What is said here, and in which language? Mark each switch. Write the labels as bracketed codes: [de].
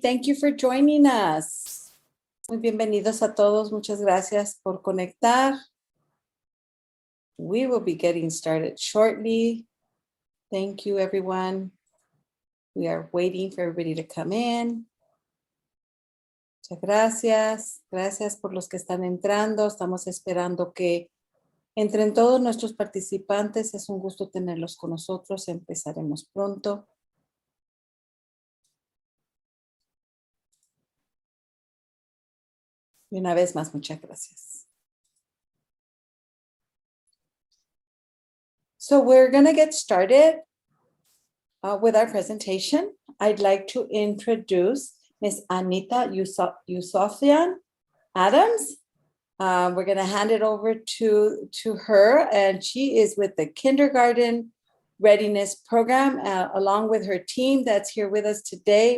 [en] Thank you for joining us. [es] Muy bienvenidos a todos. Muchas gracias por conectar. [en] We will be getting started shortly. Thank you, everyone. We are waiting for everybody to come in. [es] Muchas gracias. Gracias por los que están entrando. Estamos esperando que entren todos nuestros participantes. Es un gusto tenerlos con nosotros. Empezaremos pronto. Y una vez más, muchas gracias. [en] So we're going to get started with our presentation. I'd like to introduce Ms. Anita Yusofian Adams. We're going to hand it over to her, and she is with the Kindergarten Readiness Program, along with her team that's here with us today.